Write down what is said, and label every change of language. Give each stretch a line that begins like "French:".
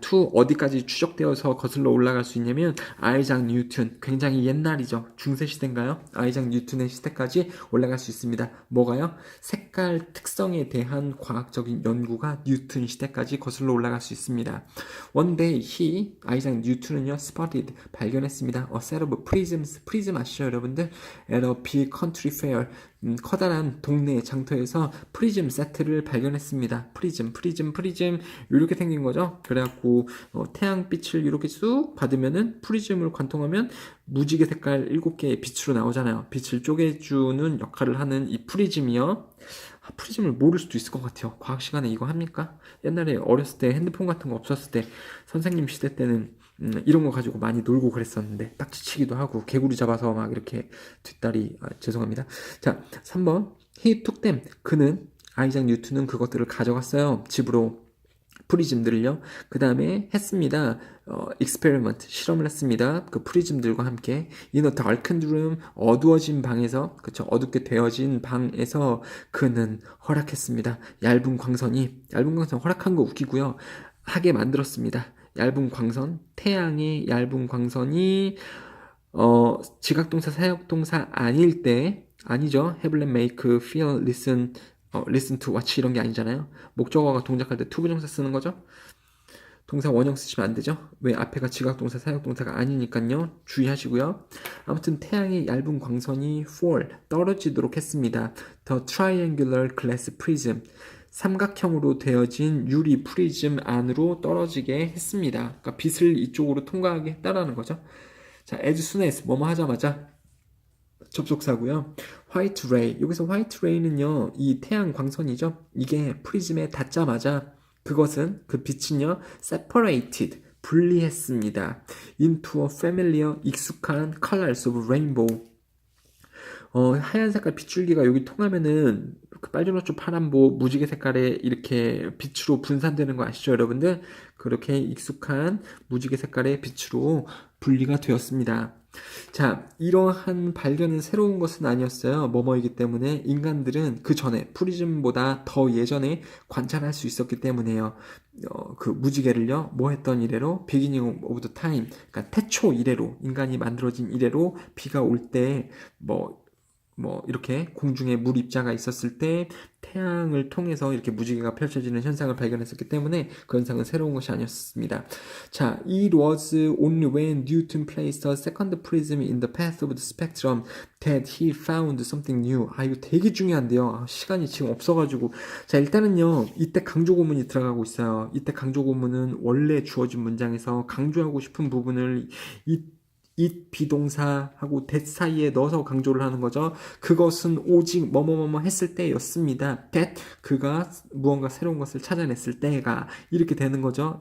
Korean: to 어디까지 추적되어서 거슬러 올라갈 수 있냐면 아이작 뉴턴, 굉장히 옛날이죠. 중세 시대인가요? 아이작 뉴턴의 시대까지 올라갈 수 있습니다. 뭐가요? 색깔 특성에 대한 과학적인 연구가 뉴턴 시대까지 거슬러 올라갈 수 있습니다.
English: One day
Korean: 아이작 뉴턴은요,
English: spotted,
Korean: 발견했습니다.
English: A set of prisms,
Korean: 프리즘 아시죠 여러분들?
English: At a big country fair,
Korean: 커다란 동네 장터에서 프리즘 세트를 발견했습니다. 프리즘 이렇게 생긴 거죠. 그래갖고 태양빛을 이렇게 쑥 받으면은 프리즘을 관통하면 무지개 색깔 7개의 빛으로 나오잖아요. 빛을 쪼개주는 역할을 하는 이 프리즘이요. 프리즘을 모를 수도 있을 것 같아요. 과학 시간에 이거 합니까? 옛날에 어렸을 때 핸드폰 같은 거 없었을 때 선생님 시대 때는 이런 거 가지고 많이 놀고 그랬었는데 딱지치기도 하고 개구리 잡아서 막 이렇게 뒷다리 죄송합니다. 자, 3번
English: He took them.
Korean: 그는 아이작 뉴턴은 그것들을 가져갔어요. 집으로. 프리즘들을요. 그 다음에 했습니다. experiment, 실험을 했습니다. 그 프리즘들과 함께
English: in a darkened room,
Korean: 어두워진 방에서, 그쵸, 어둡게 되어진 방에서 그는 허락했습니다. 얇은 광선 허락한 거 웃기고요. 하게 만들었습니다. 얇은 광선, 태양의 얇은 광선이 지각동사, 사역동사 아닐 때, 아니죠. have, let, make, feel, listen, listen to, watch 이런 게 아니잖아요. 목적어가 동작할 때 투부정사 쓰는 거죠. 동사 원형 쓰시면 안 되죠. 왜? 앞에가 지각동사, 사역동사가 아니니까요. 주의하시고요. 아무튼 태양의 얇은 광선이 fall, 떨어지도록 했습니다.
English: The triangular glass prism,
Korean: 삼각형으로 되어진 유리 프리즘 안으로 떨어지게 했습니다. 그러니까 빛을 이쪽으로 통과하게 했다라는 거죠. 자,
English: as soon as,
Korean: 뭐뭐 하자마자 접속사고요. 화이트 레이, 여기서 화이트 레이는요, 이 태양 광선이죠. 이게 프리즘에 닿자마자 그것은, 그 빛은요, separated, 분리했습니다.
English: into a familiar,
Korean: 익숙한
English: colors of rainbow.
Korean: 하얀 색깔 빗줄기가 여기 통하면은 그 빨주노초 파란보 무지개 색깔의 이렇게 빛으로 분산되는 거 아시죠, 여러분들? 그렇게 익숙한 무지개 색깔의 빛으로 분리가 되었습니다. 자, 이러한 발견은 새로운 것은 아니었어요. 뭐뭐이기 때문에 인간들은 그 전에 프리즘보다 더 예전에 관찰할 수 있었기 때문에요. 그 무지개를요, 뭐 했던 이래로
English: beginning of the time,
Korean: 그러니까 태초 이래로, 인간이 만들어진 이래로 비가 올 때 이렇게 공중에 물 입자가 있었을 때 태양을 통해서 이렇게 무지개가 펼쳐지는 현상을 발견했었기 때문에 그 현상은 새로운 것이 아니었습니다. 자,
English: it was only when Newton placed a second prism in the path of the spectrum that he found something new.
Korean: 이거 되게 중요한데요. 시간이 지금 없어가지고. 자, 일단은요, 이때 강조고문이 들어가고 있어요. 이때 강조고문은 원래 주어진 문장에서 강조하고 싶은 부분을 it 비동사하고 that 사이에 넣어서 강조를 하는 거죠. 그것은 오직 뭐뭐뭐뭐 했을 때였습니다. that 그가 무언가 새로운 것을 찾아냈을 때가 이렇게 되는 거죠.